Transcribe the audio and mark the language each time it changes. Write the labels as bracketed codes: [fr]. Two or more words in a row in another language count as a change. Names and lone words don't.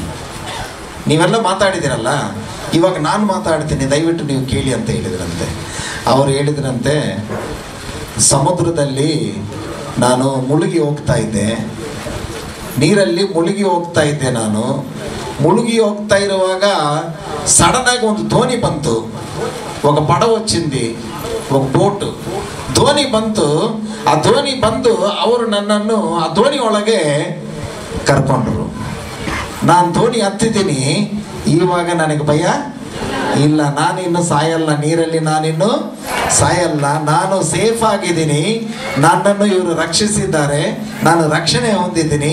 [kn] ನೀವೆಲ್ಲ ಮಾತಾಡಿದಿರಲ್ಲ, ಇವಾಗ ನಾನು ಮಾತಾಡ್ತೀನಿ, ದಯವಿಟ್ಟು ನೀವು ಕೇಳಿ ಅಂತ ಹೇಳಿದ್ರಂತೆ. ಅವರು ಹೇಳಿದ್ರಂತೆ, ಸಮುದ್ರದಲ್ಲಿ ನಾನು ಮುಳುಗಿ ಹೋಗ್ತಾ ಇದ್ದೆ, ನೀರಲ್ಲಿ ಮುಳುಗಿ ಹೋಗ್ತಾ ಇದ್ದೆ. ನಾನು ಮುಳುಗಿ ಹೋಗ್ತಾ ಇರುವಾಗ ಸಡನ್ನಾಗಿ ಒಂದು ಧೋನಿ ಬಂತು, [te] ఒక పడవ వచ్చింది, ఒక [kn] ಬೋಟು ಧೋನಿ ಬಂತು. ಆ ಧೋನಿ ಬಂದು ಅವರು ನನ್ನನ್ನು ಆ ಧೋನಿ ಒಳಗೆ ಕರ್ಕೊಂಡ್ರು. ನಾನು ಧೋನಿ ಹತ್ತಿದ್ದೀನಿ, ಇವಾಗ ನನಗೆ ಭಯ ಇಲ್ಲ, ನಾನಿನ್ನು ಸಾಯಲ್ಲ, ನೀರಲ್ಲಿ ನಾನಿನ್ನು ಸಾಯಲ್ಲ, ನಾನು ಸೇಫ್ ಆಗಿದ್ದೀನಿ, ನನ್ನನ್ನು ಇವರು ರಕ್ಷಿಸಿದ್ದಾರೆ, ನಾನು ರಕ್ಷಣೆ ಹೊಂದಿದ್ದೀನಿ.